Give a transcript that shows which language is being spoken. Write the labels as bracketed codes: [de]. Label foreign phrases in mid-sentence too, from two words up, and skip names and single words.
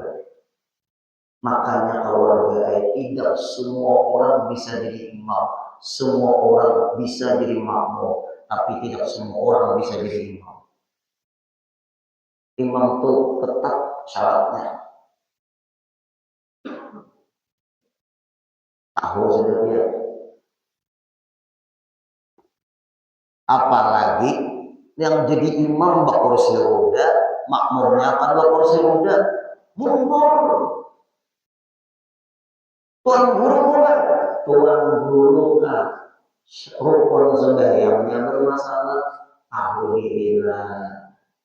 [id] Makanya keluarga tidak semua orang bisa jadi imam, semua orang bisa jadi makmum, tapi tidak semua orang bisa jadi imam. Imam itu tetap syaratnya. Tahu sudah dia. Apalagi yang jadi imam berkursi roda, makmumnya akan berkursi roda, mundur. Tuan guru kan, rukun sembahyangnya bermasalah. Alhamdulillah.